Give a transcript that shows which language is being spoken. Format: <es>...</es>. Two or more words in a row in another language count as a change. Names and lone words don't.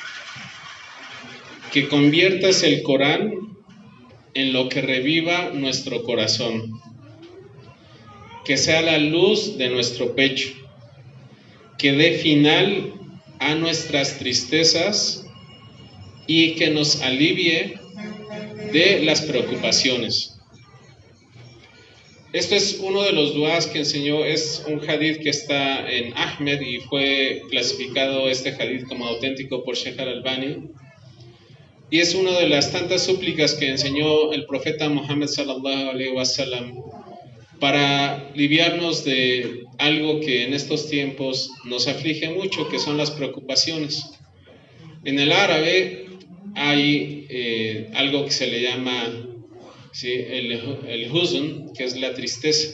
<es>que conviertas el Corán en lo que reviva nuestro corazón, que sea la luz de nuestro pecho, que dé final a nuestras tristezas y que nos alivie de las preocupaciones. Esto es uno de los duás que enseñó, es un hadith que está en Ahmed y fue clasificado este hadith como auténtico por Sheikh al-Albani, y es una de las tantas súplicas que enseñó el profeta Muhammad</es> <ar>صلى الله عليه وسلم</ar> <es>para aliviarnos de algo que en estos tiempos nos aflige mucho, que son las preocupaciones. En el árabe hay algo que se le llama el huzn, que es la tristeza.</es>